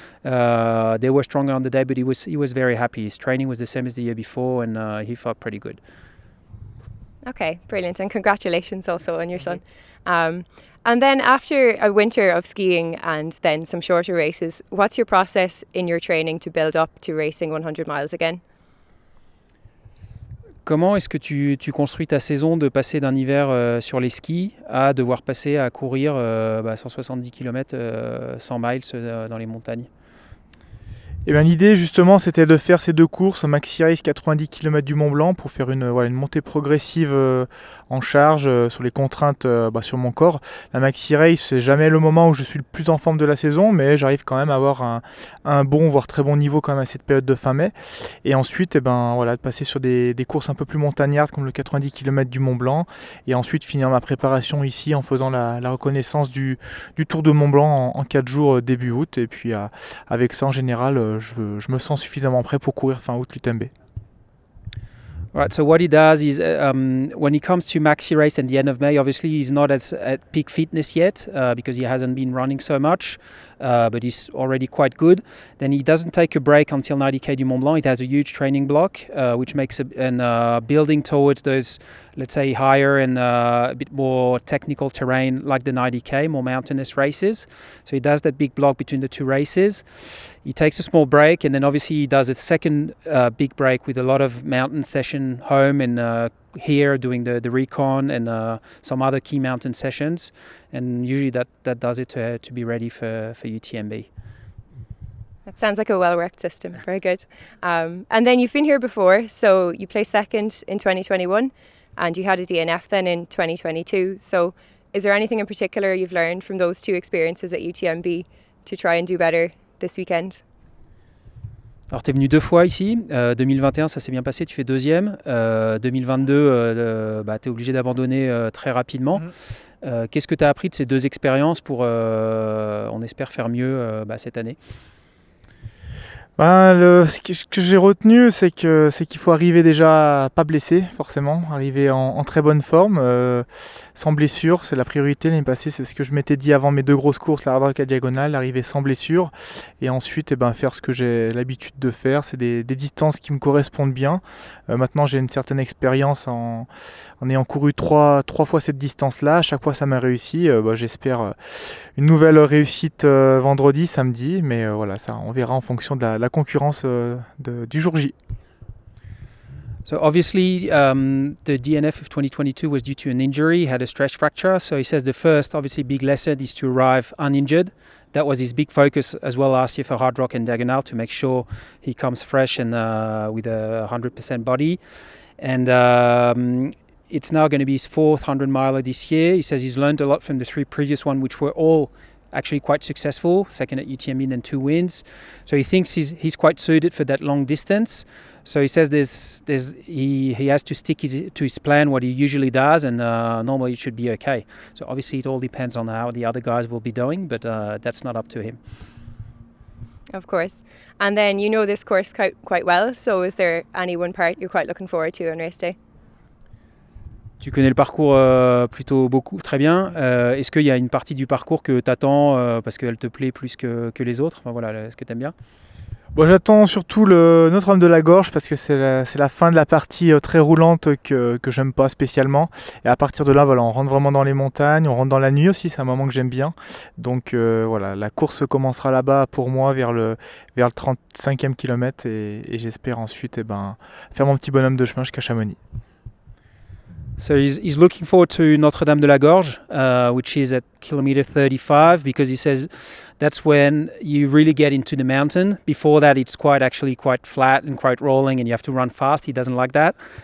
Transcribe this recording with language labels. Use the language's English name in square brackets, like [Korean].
[English] They were stronger on the day, but he was very happy. His training was the same as the year before, and he felt pretty good. Okay, brilliant, and congratulations also on your son. And then after a winter of skiing and then some shorter races, what's your process in your training to build up to racing 100 miles again? [French] Comment est-ce que tu construis ta saison de passer d'un hiver sur les skis à devoir passer à courir 170 km, 100 miles dans les montagnes? Et bien, l'idée justement c'était de faire ces deux courses, Maxi Race 90 km du Mont Blanc, pour faire une montée progressive en charge sur les contraintes sur mon corps. La Maxi Race, c'est jamais le moment où je suis le plus en forme de la saison, mais j'arrive quand même à avoir un bon, voire très bon niveau quand même à cette période de fin mai. Et ensuite de passer sur des courses un peu plus montagnardes comme le 90 km du Mont Blanc, et ensuite finir ma préparation ici en faisant la reconnaissance du Tour de Mont Blanc en 4 jours début août. Et puis avec ça en général je me sens suffisamment prêt pour courir fin août l'UTMB. [English] Right, so what he does is when he comes to Maxi Race at the end of May, obviously he's not at peak fitness yet because he hasn't been running so much, but he's already quite good. Then he doesn't take a break until 90k du Mont Blanc. It has a huge training block, which makes building towards those, let's say, higher and a bit more technical terrain like the 90k, more mountainous races. So he does that big block between the two races. He takes a small break, and then obviously he does a second big break with a lot of mountain session home and here doing the recon and some other key mountain sessions. And usually that does it to be ready for UTMB. That sounds like a well-worked system. Very good. And then you've been here before, so you placed second in 2021 and you had a DNF then in 2022. So is there anything in particular you've learned from those two experiences at UTMB to try and do better this weekend? [French] Alors tu es venu 2 fois ici, 2021 ça s'est bien passé, tu fais deuxième, 2022 tu es obligé d'abandonner très rapidement. Qu'est-ce que tu as appris de ces deux expériences pour, on espère, faire mieux cette année? Ce que j'ai retenu, c'est qu'il faut arriver déjà pas blessé, forcément, arriver en très bonne forme, sans blessure, c'est la priorité. L'année passée, c'est ce que je m'étais dit avant mes 2 grosses courses, la hard rock à diagonale, arriver sans blessure, et ensuite faire ce que j'ai l'habitude de faire, c'est des distances qui me correspondent bien. Maintenant, j'ai une certaine expérience en ayant couru 3 fois cette distance-là, à chaque fois ça m'a réussi. J'espère une nouvelle réussite vendredi, samedi, mais ça, on verra en fonction de la concurrence du jour J. [English] So obviously the DNF of 2022 was due to an injury. He had a stress fracture. So he says the first obviously big lesson is to arrive uninjured. That was his big focus as well last year for Hard Rock and Diagonal, to make sure he comes fresh and with a 100% body. And it's now going to be his 4th 100 miler this year. He says he's learned a lot from the 3 previous ones, which were all actually quite successful, second at UTMB and then 2 wins. So he thinks he's quite suited for that long distance. So he says he has to stick to his plan, what he usually does, and normally it should be okay. So obviously it all depends on how the other guys will be doing, but that's not up to him. Of course. And then you know this course quite well, so is there any one part you're quite looking forward to on race day? [French] Tu connais le parcours plutôt beaucoup, très bien. Est-ce qu'il y a une partie du parcours que tu attends parce qu'elle te plaît plus que les autres? Est-ce que tu aimes bien? J'attends surtout le Notre-Dame de la Gorge parce que c'est la fin de la partie très roulante que j'aime pas spécialement. Et à partir de là, on rentre vraiment dans les montagnes, on rentre dans la nuit aussi, c'est un moment que j'aime bien. Donc la course commencera là-bas pour moi vers le 35e kilomètre et j'espère ensuite faire mon petit bonhomme de chemin jusqu'à Chamonix. [English] So he's looking forward to Notre-Dame de la Gorge, which is at kilometer 35, because he says that's when you really get into the mountain. Before that, it's quite flat and quite rolling, and you have to run fast. He doesn't like that.